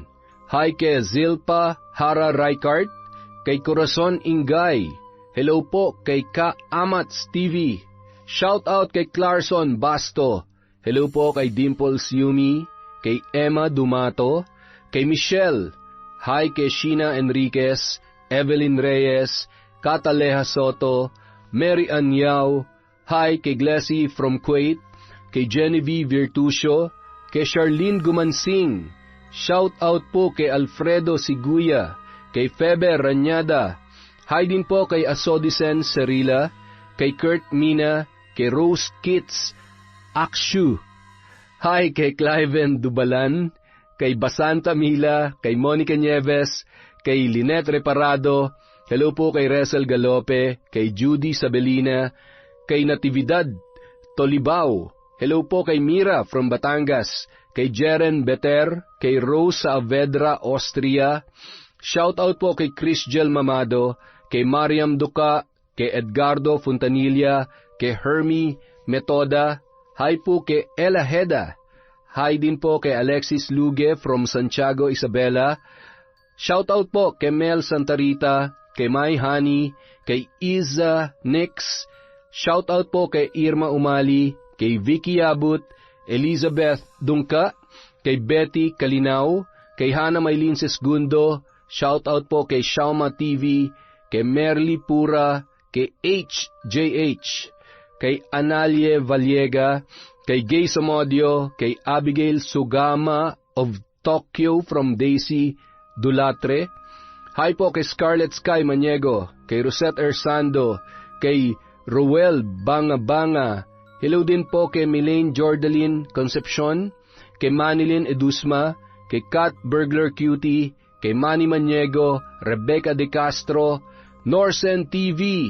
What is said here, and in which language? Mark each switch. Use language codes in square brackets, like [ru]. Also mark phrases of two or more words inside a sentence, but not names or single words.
[tl] Hi kay Zilpa Hara Raikart, kay Corazon Ingay. Hello po kay Ka Amats TV. [en] Shout out [tl] kay Clarkson Basto. Hello po kay Dimples Yumi, kay Emma Dumato, kay Michelle. Hi kay Sheena Enriquez, Evelyn Reyes, Cataleja Soto, Mary Anyao. Hi kay Glessy from Kuwait, kay Genevieve Virtusio, kay Charlene Gumansing. [en] Shout out [tl] po kay Alfredo Siguya, kay Febe Ranyada. Hi din po kay Asodisen Serila, kay Kurt Mina, kay Rose Kitts Akshu. Hi kay Cliven Dubalan, kay Basanta Mila, kay Monica Nieves, kay Lynette Reparado. Hello po kay Resel Galope, kay Judy Sabelina, kay Natividad Tolibao. Hello po kay Mira from Batangas, kay Jeren Beter, kay Rose Saavedra, Austria. [en] Shout out [tl] po kay Chrisgel Mamado, kay Mariam Duca, kay Edgardo Fontanilla, kay Hermie Metoda. Hi po kay Ella Heda. Hi din po kay Alexis Luge from Santiago, Isabela. [en] Shout out [tl] po kay Mel Santarita, kay Mai Hani, kay Iza Nix. [en] Shout out [tl] po kay Irma Umali, kay Vicky Abut, Elizabeth Dungka, kay Betty Kalinaw, kay Hana Maylin Sesgundo. [en] Shout out [tl] po kay Shauma TV, kay Merly Pura, kay HJH, kay Analie Valiega, kay Gay Samodio, kay Abigail Sugama of Tokyo from Daisy Dulatre. Hi po kay Scarlet Sky Maniego, kay Rosette Ersando, kay Ruel Banga. Hello din po kay Milaine Jordaline Concepcion, kay Manilyn Edusma, kay Kat Burglar Cutie, kay Manny Maniego, Rebecca De Castro, Norsen TV.